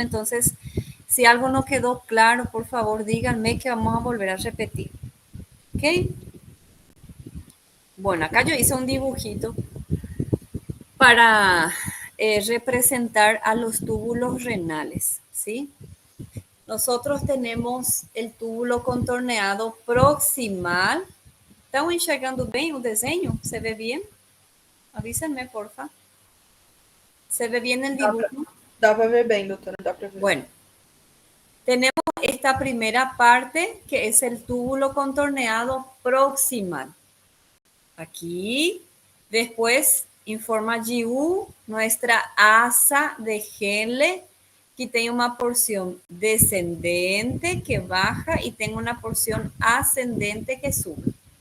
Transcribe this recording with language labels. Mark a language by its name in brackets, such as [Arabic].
[Spanish] Entonces, si algo no quedó claro, por favor, díganme que vamos a volver a repetir. ¿Ok? Bueno, acá yo hice un dibujito para representar a los túbulos renales, ¿sí? Nosotros tenemos el túbulo contorneado proximal. [Portuguese] ¿Estão enxergando bem o desenho? [Spanish] ¿Se ve bien? Avísenme, porfa. ¿Se ve bien el dibujo? [Portuguese] Dá para ver bem, doutora, dá para ver. [Spanish] Bueno, tenemos esta primera parte que es el túbulo contorneado proximal. Aquí, después, informa GU, nuestra asa de Henle, que tiene una porción descendente que baja y tengo una porción ascendente que sube.